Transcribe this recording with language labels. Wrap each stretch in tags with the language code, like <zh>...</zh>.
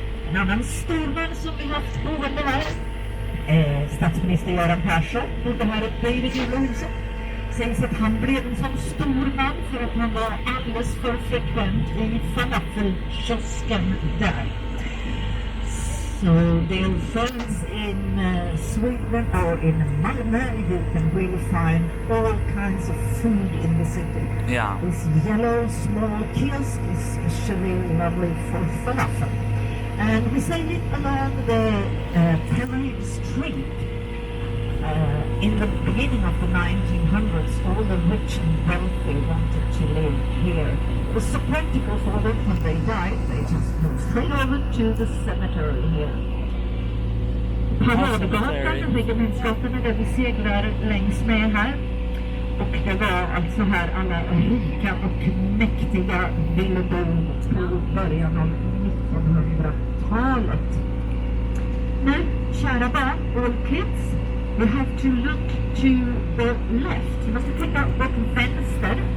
<sv>En annan storman som vi haft boende här, statsminister Göran Persson, bodde här uppe i det Gula huset. Sägs att han blev en sån stor man för att han var alldeles för frekvent i falafelkiosken där.</sv> <en>So dear friends in Sweden or in Malmö, you can really find all kinds of food in the city. Yeah. This yellow small kiosk is especially lovely for falafel. And we sail it along the Pelly Street. In the beginning of the 1900s, all the rich and wealthy wanted to live here. It was so practical for them when they died. They just moved straight over to the cemetery here.</en> <sv>Paradgatan, regementsgatan, är där vi seglar längs med här. Och det var alltså här alla rika och mäktiga ville bo på början av 1900-talet. Nu, kära barn,</sv> <en>all kids, you have to look to the left.</en> <sv>Du måste titta åt vänster.</sv>